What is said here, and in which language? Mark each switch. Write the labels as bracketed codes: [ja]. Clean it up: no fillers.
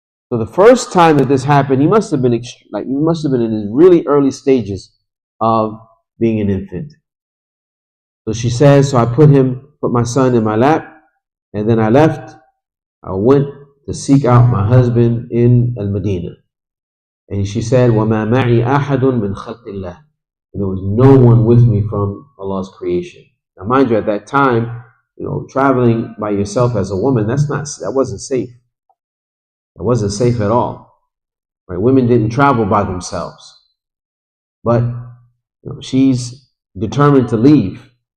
[en] So the first time that this happened, he must have been in his really early stages of being an infant. So she says, so I put my son in my lap, and then I left. I went to seek out my husband in Al-Madinah. And she said, [ar] وَمَا مَعِي أَحَدٌ مِّنْ خَلْقِ اللَّهِ. [en] And there was no one with me from Allah's creation. Now mind you, at that time, traveling by yourself as a woman, that wasn't safe. It wasn't safe at all. Right? Women didn't travel by themselves. But she's determined to leave.